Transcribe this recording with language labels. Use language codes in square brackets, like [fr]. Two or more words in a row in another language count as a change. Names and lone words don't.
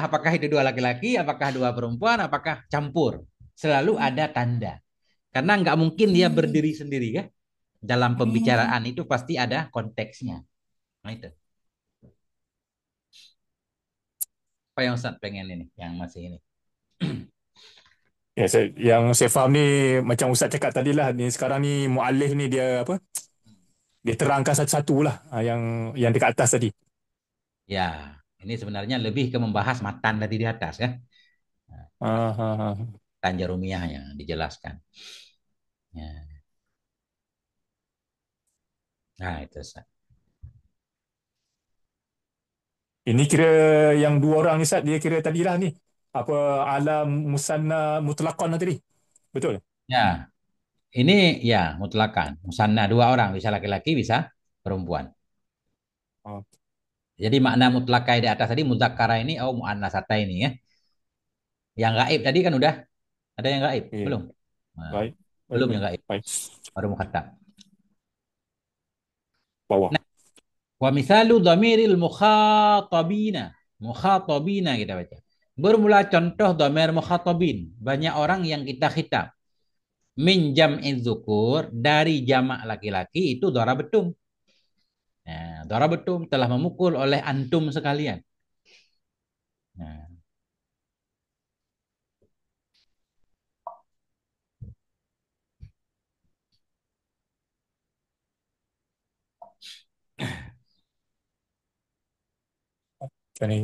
[id] Apakah itu dua laki-laki, apakah dua perempuan, apakah campur. Selalu ada tanda. Karena enggak mungkin dia berdiri sendiri ya. Dalam pembicaraan itu pasti ada konteksnya. Nah itu. Apa yang Ustaz pengen ini? Yang masih ini. Ya, [ms] yang saya faham ni macam Ustaz cakap tadi lah ni sekarang ni muallif ni dia apa? Dia terangkan satu-satu lah yang dekat atas tadi. Ya, [id] ini sebenarnya lebih ke membahas matan tadi di atas ya. Nah, Ah, ah, ah. Tanja Rumiyahnya dijelaskan. Ya. Nah itu Ustaz. [ms] Ini kira yang dua orang ni Ustaz, dia kira tadilah ni. Apa [ar] علم مثنى مطلقا [ms] tadi. Betul? [id] Ya, ini ya mutlakan. Musanna dua orang, bisa laki-laki, bisa perempuan. Oh, Jadi makna mutlakai di atas tadi muzakkara ini oh muannasata ini ya. Yang gaib tadi kan udah ada yang gaib, iya. belum? Nah, Baik. Baik, belum baik. yang gaib, Baik. baru mukhatab. Bawah. Nah, [ar] ومثال ضمير المخاطبين. [id] Mukhatabina kita baca. Bermula contoh dhamir mukhatabin. Banyak orang yang kita khitab. [ar] من جمع ذكور [id] dari jamak laki-laki itu darabetum. Nah, darabetum telah memukul oleh antum sekalian. Nah, [ms] Macam ni.